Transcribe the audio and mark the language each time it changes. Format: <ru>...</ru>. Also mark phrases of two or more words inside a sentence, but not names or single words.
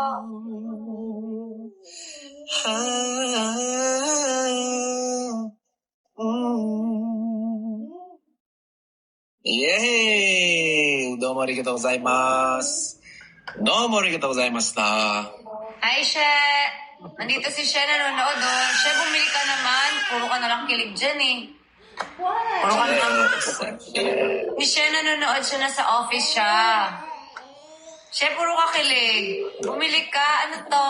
<ja>Yay! どうもありがとうございます。どうもありがとうございました。</ja> <en>Hi, She!</en> <tl>Nandito si She nanonood doon. She, bumili ka naman. Puro ka nalang kilig dyan eh. Puro ka nalang... Si She nanonood siya, nasa office siya. She, puro ka kilig. Bumili ka. Ano to?</tl>